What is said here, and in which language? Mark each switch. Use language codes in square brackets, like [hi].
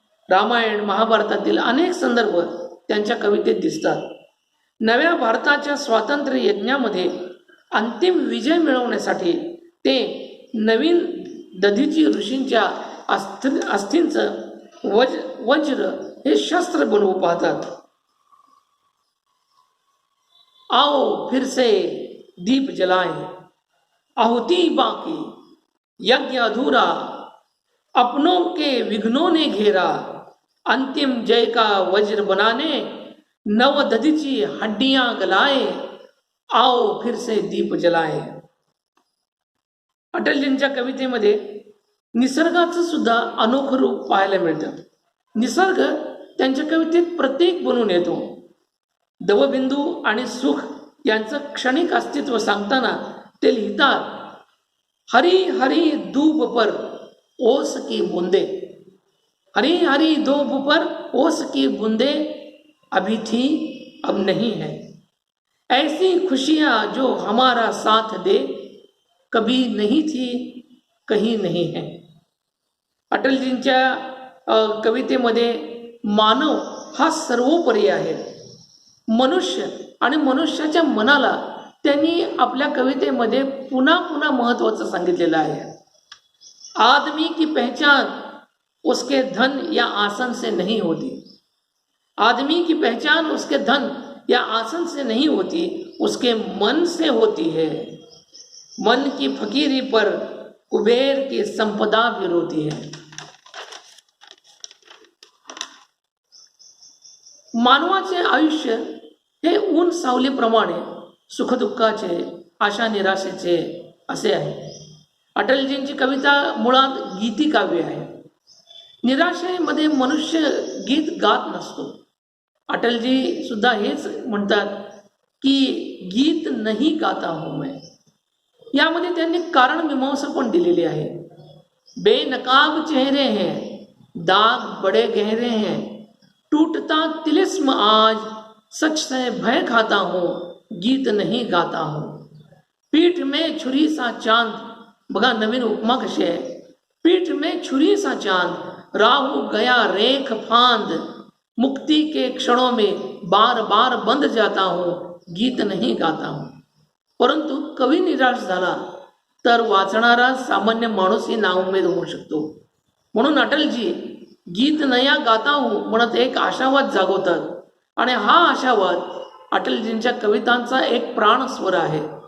[mr] रामायण महाभारतातील अनेक संदर्भ त्यांच्या कवितेत दिसतात. नव्या भारताच्या स्वातंत्र्य यज्ञामध्ये अंतिम विजय मिळवण्यासाठी ते नवीन दधीची ऋषींच्या अस्थींचं वज्र हे शस्त्र बनवू पाहतात. [hi] आओ फिर से दीप जलाएं, आहुति बाकी, यज्ञ अधूरा, अपनों के विघ्नों ने घेरा, अंतिम जय का वज्र बनाने नव दधीची हड्डियां गलाए, आओ फिर से दीप जलाए. [mr] अटलजींच्या कवितेमध्ये निसर्गाचं सुद्धा अनोखं रूप पाहायला मिळतं. निसर्ग त्यांच्या कवितेत प्रतीक बनून येतो. दवबिंदू आणि सुख यांचं क्षणिक अस्तित्व सांगताना ते लिहितात, [hi] हरी हरी धूप पर ओस की बूंदे, [mr] हरी हरी धूप पर ओस की बूंदे, [hi] अभी थी अब नहीं है। ऐसी खुशियाँ जो हमारा साथ दे, कभी नहीं थी कहीं नहीं है। [mr] अटलजींच्या कवितेमध्ये मानव हा सर्वोपरी आहे। मनुष्य आणि मनुष्याच्या मनाला त्यांनी आपल्या कवितेमध्ये पुन्हा पुन्हा महत्त्वाचं सांगितलेलं आहे। [hi] आदमी की पहचान उसके धन या आसन से नहीं होती, आदमी की पहचान उसके धन या आसन से नहीं होती, उसके मन से होती है। मन की फकीरी पर कुबेर की संपदा भी रोती है। [mr] मानवाचे आयुष्य हे ऊन सावलीप्रमाणे सुखदुःखाचे, आशा निराशेचे असे आहे। अटलजींची कविता मुळात गीती काव्य आहे। निराशेमध्ये मनुष्य गीत गात नसतो। अटलजी सुद्धा हेच म्हणतात की [hi] गीत नहीं गाता हूँ मैं। [mr] यामध्ये त्यांनी कारण मीमांसा पण दिलेली आहे। [hi] बेनकाब चेहरे हैं, दाग बड़े गहरे हैं, टूटता तिलिस्म आज, सच से भय खाता हूँ, गीत नहीं गाता हूँ। पीठ में छुरी सा चांद, [mr] बघा नवीन उपमा कशी आहे। [hi] पीठ में छुरी सा चांद, राहु गया रेख फांद, मुक्ति के क्षणों में बार बार बंद जाता हूँ, गीत नहीं गाता हूँ। [mr] परंतु कवी निराश झाला तर वाचणारा सामान्य माणूसही नाउमेद होऊ शकतो। म्हणून अटलजी [hi] गीत नया गाता हूँ [mr] म्हणत एक आशावाद जागवतात आणि हा आशावाद अटलजींच्या कवितांचा एक प्राण स्वर आहे।